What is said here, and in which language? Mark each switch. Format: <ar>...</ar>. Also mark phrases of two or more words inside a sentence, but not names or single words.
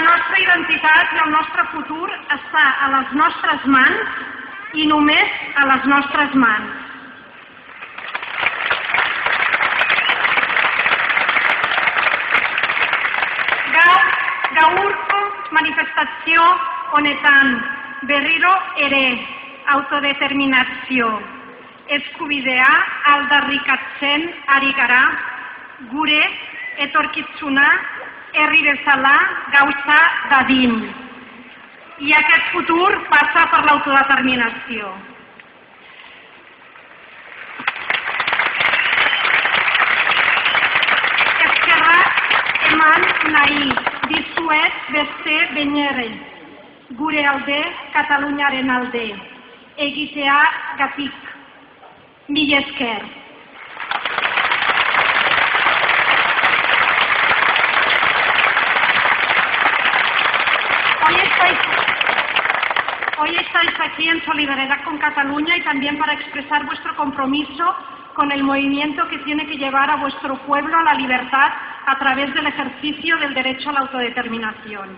<ca>nostra identitat i el nostre futur està a les nostres mans i només a les nostres mans.</ca> <eu>Gaurko manifestazio honetan berriro ere autodeterminazio eskubidea aldarrikatzen ari gara gure etorkizuna herri bezala gauza dadin.</eu> <ca>I aquest futur passa per l'autodeterminació.</ca> <eu>Eman nahi dizuet beste behin ere, gure alde, Kataluniaren alde, egiteagatik. Mila esker.</eu> <es>Hoy estáis aquí en solidaridad con Cataluña y también para expresar vuestro compromiso con el movimiento que tiene que llevar a vuestro pueblo a la libertad a través del ejercicio del derecho a la autodeterminación.</es>